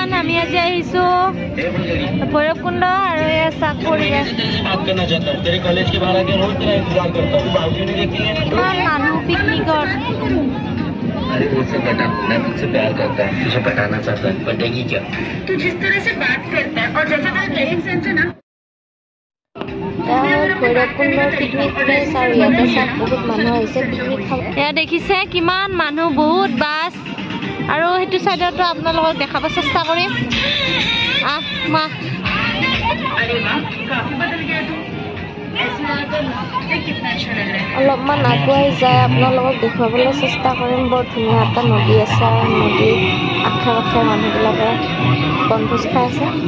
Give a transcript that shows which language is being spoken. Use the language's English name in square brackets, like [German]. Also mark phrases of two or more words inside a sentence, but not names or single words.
[Assamese] আমি আজি আহিছো ভৈৰৱকুণ্ড আৰু এয়া চাক পৰিৱেশ ইমান মানুহ পিকনিকত [Hindi] अरे मुझसे पटा मैं तुझसे प्यार करता हूँ तुझे पटाना चाहता है पटेगी क्या तू जिस तरह से बात करता है और जैसा तेरा [English] dressing sense [Hindi] है ना [Assamese] ভৈৰৱকুণ্ডৰ পিকনিক প্লেচ আৰু ইয়াতে চাক বহুত মানুহ আহিছে পিকনিক খাব এয়া দেখিছে কিমান মানুহ বহুত বাছ আৰু সেইটো চাইডতো আপোনালোকক দেখাব চেষ্টা কৰিম মা অলপমান আগুৱাই যায় আপোনালোকক দেখুৱাবলৈ চেষ্টা কৰিম বৰ ধুনীয়া এটা নদী আছে আৰু নদীৰ আশে পাশে মানুহবিলাকে বনভোজ খাই আছে